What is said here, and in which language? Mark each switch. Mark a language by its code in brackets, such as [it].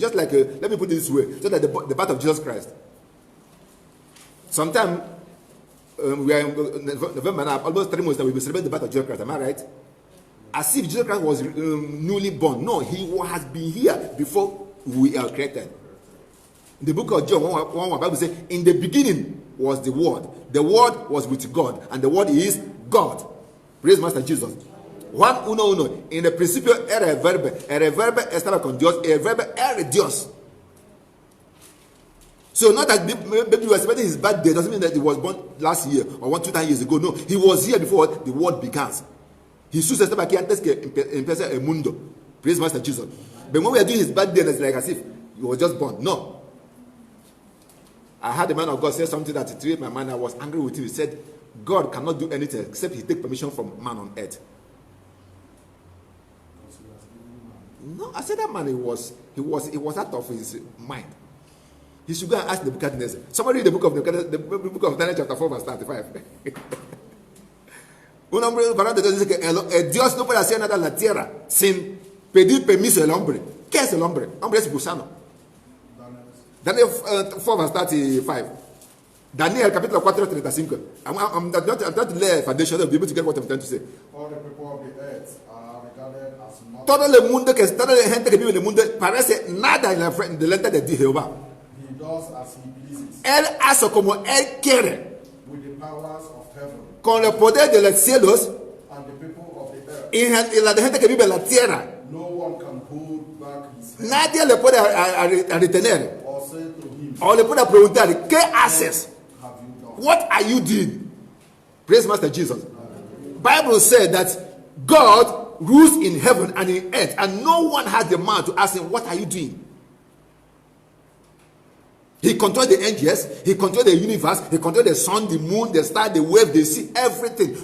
[en] Just like, let me put it this way, so that the birth of Jesus Christ. Sometime, we are in November now, almost 3 months that we will celebrate the birth of Jesus Christ. Am I right? As if Jesus Christ was newly born. No, he has been here before we are created. In the book of John, one Bible says, in the beginning was the Word. The Word was with God, and the Word is God. Praise Master Jesus. [es] Uno. In el principio era el verbo estaba con Dios, el verbo era Dios. [en] So not that maybe you were celebrating his birthday doesn't mean that he was born last year or 2,000 years ago. No, he was here before the world began. [es] Jesús estaba aquí antes que empiece el mundo. [en] Praise Master Jesus. But when we are doing his birthday, it's like as if he was just born. No. I had a man of God say something that it made my mind. I was angry with him. He said, God cannot do anything except he take permission from man on earth. No, I said that man, he was out of his mind. He should go and ask Nebuchadnezzar. Somebody read the book of Nebuchadnezzar, the book of Daniel chapter 4 verse 35. [es] Un hombre varón de Dios dice que Dios no puede hacer nada en la tierra sin pedir permiso del hombre. ¿Qué es el hombre? Hombre es gusano. Daniel 4 verse 35. Daniel capítulo 4 35. [en] I'm trying to lay a foundation to be able to get what I'm trying to say. All the people of the earth are regarded as nothing. [es] Toda la gente que vive en el mundo parece nada delante de Jehová. [en] He does as he pleases. [es] Él hace como él quiere. [en] With the powers of heaven. [es] Con el poder de los cielos [en] And the people of the earth. [es] y la gente que vive en la tierra. [en] No one can hold back his head. [es] Nadie le puede retener. [en] Or say to him. [es] O le puede preguntar, ¿qué haces? [en] Have you done? What are you doing? Praise Master Jesus. Bible said that God rules in heaven and in earth, and no one has the man to ask him, what are you doing? He controls the angels, he controls the universe, he controls the sun, the moon, the star, the wave, the sea, everything.